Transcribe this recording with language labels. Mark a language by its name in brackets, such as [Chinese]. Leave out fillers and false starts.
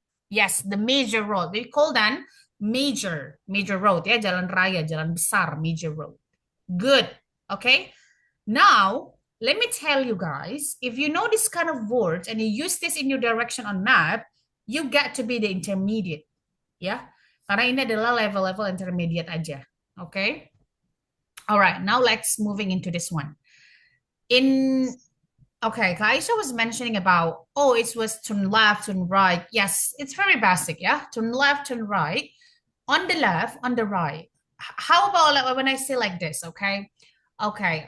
[English] Yes, the major road. We call them major road ya, [Indonesian] jalan raya, jalan besar, [English] major road. Good. Okay. Now, let me tell you guys, if you know this kind of words and you use this in your direction on map, you get to be the intermediate. Ya. [Indonesian] Karena ini adalah level-level intermediate aja. [English] Okay. All right, now let's moving into this one. Okay, Kaisha was mentioning about, it was turn left, turn right. Yes, it's very basic, yeah? Turn left, turn right. On the left, on the right. How about when I say like this, okay? Okay.